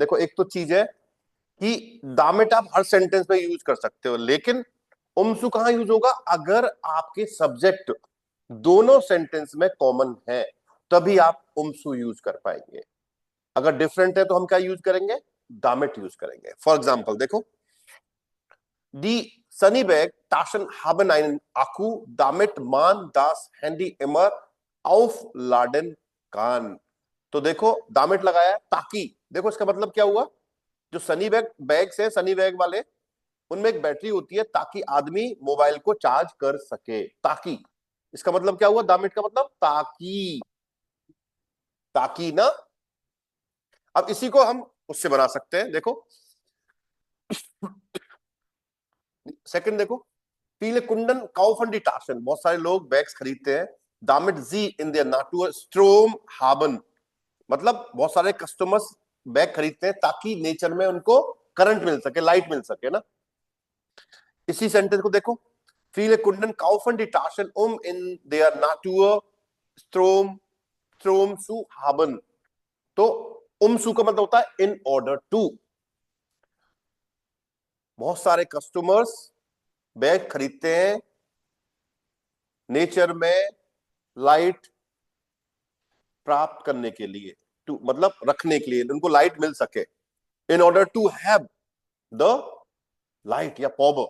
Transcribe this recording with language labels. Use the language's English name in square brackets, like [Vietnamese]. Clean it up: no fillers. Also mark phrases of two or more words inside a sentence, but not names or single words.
[Hindi] देखो, एक तो चीज है कि दामिट आप हर सेंटेंस में यूज कर सकते हो, लेकिन उमसु कहां यूज होगा? अगर आपके सब्जेक्ट दोनों सेंटेंस में कॉमन है, तभी आप उमसु यूज कर पाएंगे। अगर डिफरेंट है तो हम क्या यूज करेंगे? दामिट यूज करेंगे। [English] for example [Hindi] देखो, [German] Die Sunnyberg Taschen haben einen Akku, damit man das Handy immer aufladen kann। [Hindi] तो देखो, दामिट लगाया है, ताकि, देखो इसका मतलब क्या हुआ? जो सनी बैग बैग्स है, सनी बैग वाले, उनमें एक बैटरी होती है, ताकि आदमी मोबाइल को चार्ज कर सके। ताकि, इसका मतलब क्या हुआ? दामिट का मतलब ताकि, ताकि ना। अब इसी को हम उससे बना सकते हैं, देखो सेकंड देखो, [German] viele Kunden kaufen die Taschen, [Hindi] बहुत सारे लोग बैग्स खरीदते हैं। [German] damit sie in der Natur Strom haben, [Hindi] मतलब बहुत सारे [English] customers bag [Hindi] खरीदते हैं ताकि नेचर में उनको करंट मिल सके, लाइट मिल सके ना। इसी सेंटेंस को देखो, [German] viele Kunden kaufen die Taschen in der Natur Strom zu haben। [Hindi] तो सु का मतलब होता है [English] in order to. [Hindi] बहुत सारे [English] customers bag [Hindi] खरीदते हैं नेचर में लाइट प्राप्त करने के लिए, टू मतलब रखने के लिए, उनको लाइट मिल सके, [English] in order to have the light [Hindi] या पावर।